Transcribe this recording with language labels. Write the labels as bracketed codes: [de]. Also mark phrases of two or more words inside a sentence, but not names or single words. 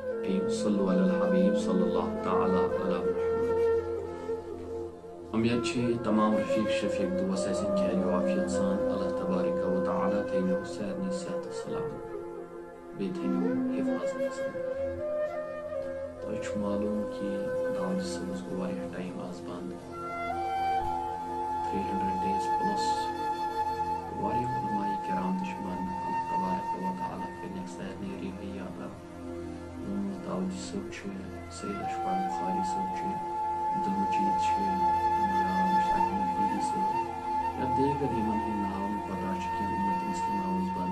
[ar] الرحیم صلو علی الحبیب صلی اللہ تعالی علی محمد. [ks] امید چھ تمام رفیق شفیق دوست ایسن خیر و عافیت سان [ar] اللہ تبارک و تعالی [ks] تھینو سارنی صحت و سلامت بیٚیہِ تھینو حفاظت سان. تۄہہِ چھُ معلوم کہ داود صٲبس گوٚو واریاہ ٹایم آز بند 300 [en] days plus. [ks] واریاہ علماء کرام تہِ چھِ بند. [ar] اللہ تبارک و تعالی [ks] کٔرنکھ سارنٕے رِہٲیی عطا. داود صٲب چھُ, سید اشفاق بخاری صٲب چھُ, عبدالمجید چھُ, یا مشتاق محمدی صٲب یا دیگر یمن ہٕنٛدۍ ناو نہٕ پتہ چھِ کینٛہہ اُمت مسلمہ اوس بند.